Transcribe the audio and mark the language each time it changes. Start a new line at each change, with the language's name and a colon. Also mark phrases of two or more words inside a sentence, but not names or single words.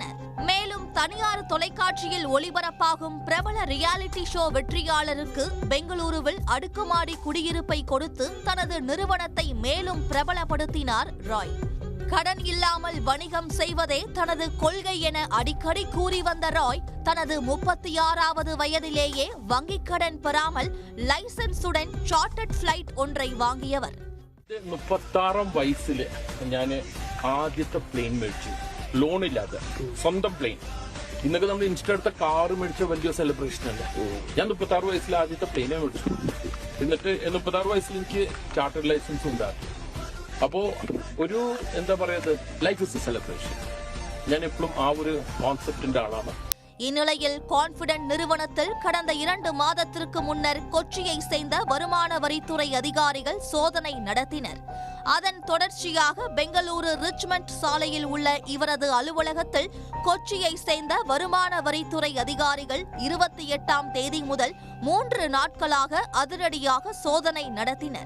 Tamil: மேலும் தனியார் தொலைக்காட்சியில் ஒளிபரப்பாகும் பிரபல
English: reality show
Tamil: வெற்றியாளருக்கு பெங்களூருவில் அடுக்குமாடி குடியிருப்பை கொடுத்து தனது நிறுவனத்தை மேலும் பிரபலப்படுத்தினார் ராய். கடன் இல்லாமல் வணிகம் செய்வதே தனது கொள்கை என அடிக்கடி கூறி வந்த ராய் தனது 36வது வயதிலேயே வங்கிக் கடன் பெறாமல் லைசன்ஸுடன்
English: chartered flight
Tamil: ஒன்றை வாங்கியவர்.
Malayalam: 36 വയസ്സില് ഞാൻ ആദ്യത്തെ പ്ലെയിൻ മേടിച്ചു, ലോണില്ലാതെ സ്വന്തം പ്ലെയിൻ. ഇന്നൊക്കെ നമ്മൾ ഇൻസ്റ്റ എടുത്ത കാറ് മേടിച്ച വലിയ സെലിബ്രേഷൻ അല്ലേ. ഞാൻ 36 വയസ്സിൽ ആദ്യത്തെ പ്ലെയിനെ മേടിച്ചു. എന്നിട്ട് 36 വയസ്സിൽ എനിക്ക്
English: chartered license
Malayalam: ഉണ്ടായിരുന്നു. അപ്പോ ഒരു എന്താ പറയുന്നത്,
English: life is a celebration.
Malayalam: ഞാൻ എപ്പോഴും ആ ഒരു കോൺസെപ്റ്റിന്റെ ആളാണ്.
Tamil: இந்நிலையில் கான்பிடென்ட் நிறுவனத்தில் கடந்த 2 மாதத்திற்கு முன்னர் கொச்சியை சேர்ந்த வருமான வரித்துறை அதிகாரிகள் சோதனை நடத்தினர். அதன் தொடர்ச்சியாக பெங்களூரு ரிச்மண்ட் சாலையில் உள்ள இவரது அலுவலகத்தில் கொச்சியை சேர்ந்த வருமான வரித்துறை அதிகாரிகள் 28ஆம் தேதி முதல் 3 நாட்களாக அதிரடியாக சோதனை நடத்தினர்.